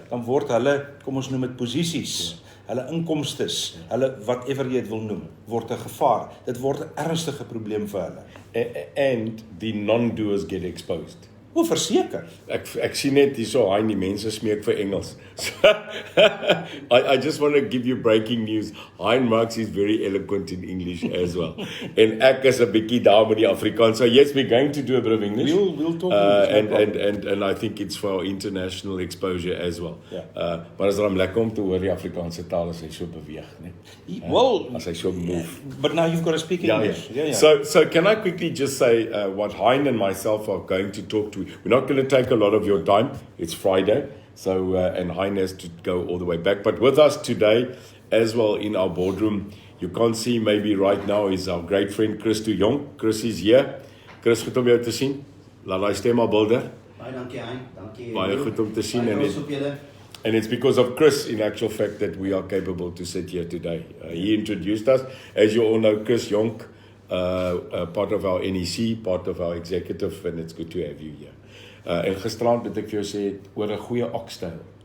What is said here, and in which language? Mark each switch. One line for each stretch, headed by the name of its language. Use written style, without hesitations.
Afrikaans: dan word hulle, kom ons noem dit posisies, hulle inkomstes, hulle whatever jy dit wil noem, word 'n gevaar. Dit word 'n ernstige probleem vir hulle.
English: And the non-doers get exposed.
Afrikaans: O, verseker. Ek sien net hierso, hy die mense smeek vir Engels.
English: So, I just want to give you breaking news. Hein Marx is very eloquent in English as well.
Afrikaans: En ek is 'n bietjie daar met die Afrikaans.
English: So yes, we're going to do a bit of English. We'll talk English. And I think it's for our international exposure as well.
Afrikaans: Ja. Maar is dan lekker om te hoor die Afrikaanse taal as hy so beweeg, né?
English: Well,
Afrikaans: As hy so move.
English: but now you've got to speak English. Yeah. So can I quickly just say what Hein and myself are going to talk to? We're not going to take a lot of your time. It's Friday, so and Hein has to go all the way back. But with us today, as well in our boardroom, you can't see maybe right now is our great friend Chris de Jong. Chris is here.
Afrikaans: Chris, goed om jou te sien. Laat daai stem maar bulder. Baie dankie Hein, dankie. Baie goed om te sien Baie en trots op julle.
English: And it's because of Chris, in actual fact, that we are capable to sit here today. He introduced us. As you all know, Chris Jonk, part of our NEC, part of our executive, and it's good to have you here.
Afrikaans: En gisterand het ek vir jou sê oor 'n goeie oxtail.